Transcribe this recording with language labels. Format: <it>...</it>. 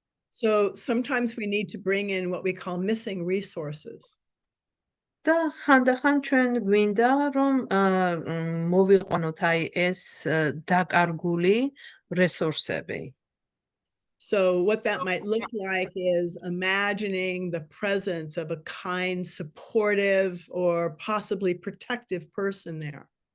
<en>So sometimes we need to bring in what we call missing resources.</en> <ka>და ხანდახან ჩვენ გვინდა რომ მოვიყვანოთ აი ეს დაკარგული რესურსები.</ka> <en>So what that might look like is imagining the presence of a kind, supportive, or possibly protective person there.</en>